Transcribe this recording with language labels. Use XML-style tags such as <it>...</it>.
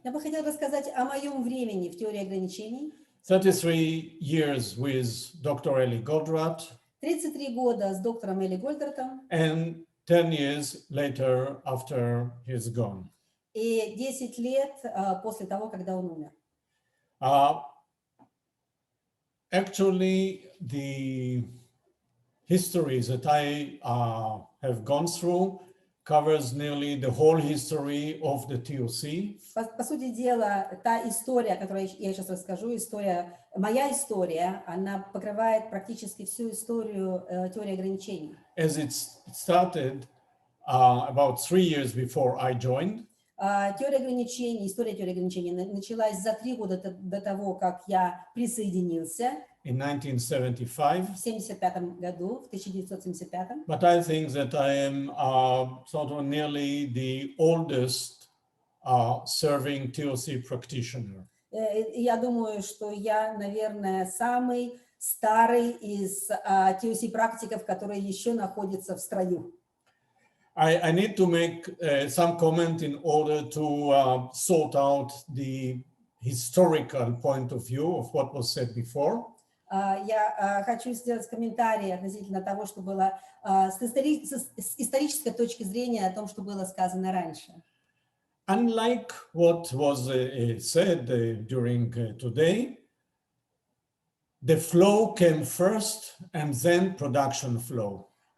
<ru>Я бы хотел рассказать о моем времени в теории ограничений.</ru> <en>33 years with Dr. Эли Голдратта.</en> <ru>33 года с доктором Эли Голдраттом.</ru> <en>And 10 years later after he's gone.</en> <ru>И 10 лет после того, когда он умер.</ru> <en>Actually, the histories that I have gone through covers nearly the whole history of the TOC.</en> <ru>По сути дела, та история, которую я сейчас расскажу, моя история, она покрывает практически всю историю теории ограничений.</ru> <en>As it started about 3 years before I joined.</en> <ru>История теории ограничений началась за 3 года до того, как я присоединился.</ru> <en>In 1975.</en> <ru>В 1975 году, в 1975.</ru> <en>But I think that I am sort of nearly the oldest serving TOC practitioner.</en> <ru>Я думаю, что я, наверное, самый старый из TOC практиков, которые еще находятся в строю.</ru> <en>I need to make some comment in order to sort out the historical point of view of what was said before.</en> <ru>Я хочу сделать комментарий относительно того, что было с исторической точки зрения о том, что было сказано раньше.</ru> <en>Unlike what was said during today, the flow came first and then production flow.</en>